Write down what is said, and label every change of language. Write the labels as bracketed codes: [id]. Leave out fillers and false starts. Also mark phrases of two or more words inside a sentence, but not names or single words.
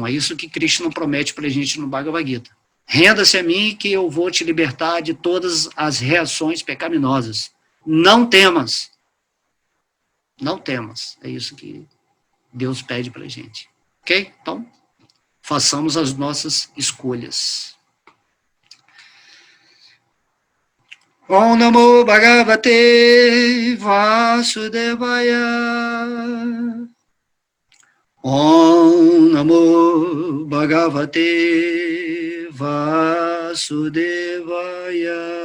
[pt] É isso que Krishna promete para a gente no Bhagavad Gita. Renda-se a mim que eu vou te libertar de todas as reações pecaminosas. Não temas. Não temas. É isso que Deus pede para a gente. Ok? Então, façamos as nossas escolhas. [sa] ॐ नमो भगवते वासुदेवाय. ॐ नमो भगवते वासुदेवाय.